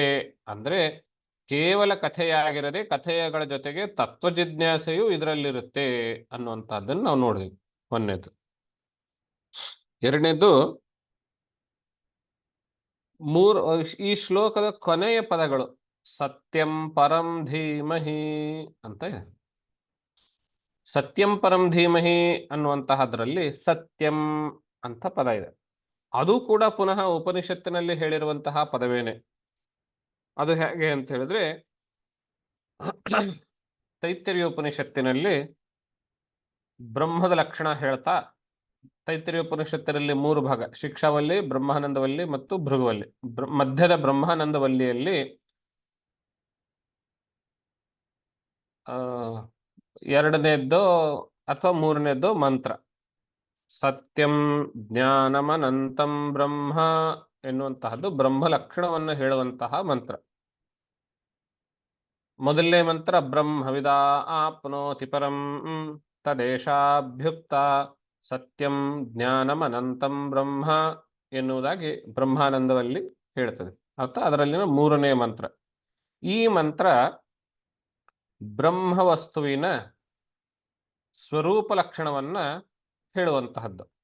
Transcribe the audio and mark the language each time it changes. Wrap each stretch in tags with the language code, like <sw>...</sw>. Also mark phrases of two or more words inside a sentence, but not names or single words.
<kn>ಅಂದ್ರೆ ಕೇವಲ ಕಥೆಯಾಗಿರದೆ ಕಥೆಗಳ ಜೊತೆಗೆ ತತ್ವ ಜಿಜ್ಞಾಸೆಯು ಇದರಲ್ಲಿರುತ್ತೆ ಅನ್ನುವಂತಹದ್ದನ್ನು ನಾವು ನೋಡಿದ್ವಿ. 1ನೇದು. 2ನೇದು, ಈ ಶ್ಲೋಕದ ಕೊನೆಯ ಪದಗಳು</kn> <sa>ಸತ್ಯಂ ಪರಂ ಧೀಮಹಿ</sa> <kn>ಅಂತ.</kn> <sa>ಸತ್ಯಂ ಪರಂ ಧೀಮಹಿ</sa> <kn>ಅನ್ನುವಂತಹದ್ರಲ್ಲಿ ಸತ್ಯಂ ಅಂತ ಪದ ಇದೆ. ಅದು ಕೂಡ ಪುನಃ ಉಪನಿಷತ್ತಿನಲ್ಲಿ ಹೇಳಿರುವಂತಹ ಪದವೇನೆ. ಅದು ಹೇಗೆ ಅಂತ ಹೇಳಿದ್ರೆ ತೈತ್ತಿರೀಯ ಉಪನಿಷತ್ತಿನಲ್ಲಿ ಬ್ರಹ್ಮದ ಲಕ್ಷಣ ಹೇಳ್ತಾ, ತೈತ್ತಿರೀಯ ಉಪನಿಷತ್ತಿನಲ್ಲಿ 3 ಭಾಗ, ಶಿಕ್ಷಾವಲ್ಲಿ, ಬ್ರಹ್ಮಾನಂದವಲ್ಲಿ ಮತ್ತು ಭೃಗುವಲ್ಲಿ. ಮಧ್ಯದ ಬ್ರಹ್ಮಾನಂದವಲ್ಲಿಯಲ್ಲಿ ಎರಡನೇದ್ದು ಅಥವಾ ಮೂರನೇದ್ದು ಮಂತ್ರ</kn> <sa>ಸತ್ಯಂ ಜ್ಞಾನಮನಂತಂ ಬ್ರಹ್ಮ</sa> <kn>ಎನ್ನುವಂತಹದ್ದು ಬ್ರಹ್ಮ ಲಕ್ಷಣವನ್ನು ಹೇಳುವಂತಹ ಮಂತ್ರ. ಮೊದಲನೇ ಮಂತ್ರ</kn> <sa>ಬ್ರಹ್ಮವಿದಾ ಆಪ್ನೋತಿ ಪರಂ ತದೇಶಾಭ್ಯುಕ್ತ ಸತ್ಯಂ ಜ್ಞಾನಮನಂತಂ ಬ್ರಹ್ಮ</sa> <kn>ಎನ್ನುವುದಾಗಿ ಬ್ರಹ್ಮಾನಂದದಲ್ಲಿ ಹೇಳ್ತದೆ. ಅಥವಾ ಅದರಲ್ಲಿನ ಮೂರನೇ ಮಂತ್ರ. ಈ ಮಂತ್ರ ಬ್ರಹ್ಮವಸ್ತುವಿನ ಸ್ವರೂಪ ಲಕ್ಷಣವನ್ನ ಹೇಳುವಂತಹದ್ದು.</kn>